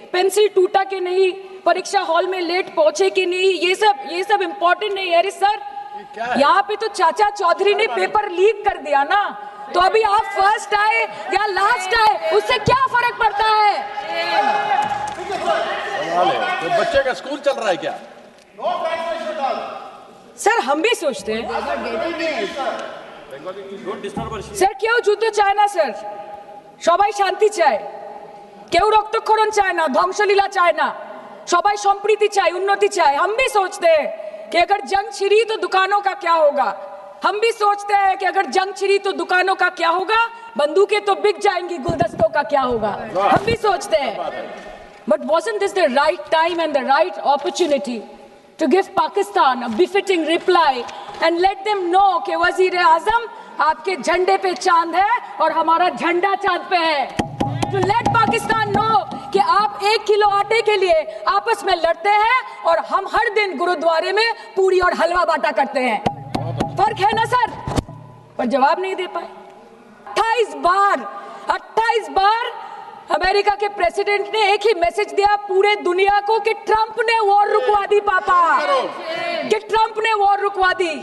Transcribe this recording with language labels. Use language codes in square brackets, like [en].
[hi] Pencil टूटा कि नहीं, परीक्षा हॉल में लेट पहुंचे कि नहीं, ये सब इम्पोर्टेंट नहीं है। अरे सर यहाँ पे तो चाचा चौधरी ने पेपर लीक कर दिया ना, तो अभी आप फर्स्ट आए या लास्ट आए उससे क्या फर्क पड़ता है? तो बच्चे का स्कूल चल रहा है क्या? सर हम भी सोचते हैं [bn] স্যার কেউ যুদ্ধ চায় না স্যার, সবাই শান্তি চায়, কেউ রক্তক্ষরণ চায় না, ধ্বংসলীলা চায় না, সবাই সম্প্रीति চায়, [hi] उन्नति चाहे। हम भी सोचते हैं कि अगर जंग छिड़ी तो दुकानों का क्या होगा। हम भी सोचते हैं कि अगर जंग छिड़ी तो दुकानों का क्या होगा, बंदूकें तो बिक जाएंगी, गुलदस्तों का क्या होगा। हम भी सोचते हैं, [en] but wasn't this the right time and the right opportunity to give Pakistan a befitting reply and let them know [hi] कि वज़ीर-ए-आज़म आपके झंडे पे चांद है और हमारा झंडा चांद पे है। [en] To let Pakistan know [hi] कि आप 1 किलो आटे के लिए आपस में लड़ते हैं और हम हर दिन गुरुद्वारे में पूरी और हलवा बांटा करते हैं। फर्क है ना सर? पर जवाब नहीं दे पाए। 28 बार अमेरिका के प्रेसिडेंट ने एक ही मैसेज दिया पूरे दुनिया को कि ट्रंप ने वॉर रुकवा दी पापा, कि ट्रंप ने वॉर रुकवा दी।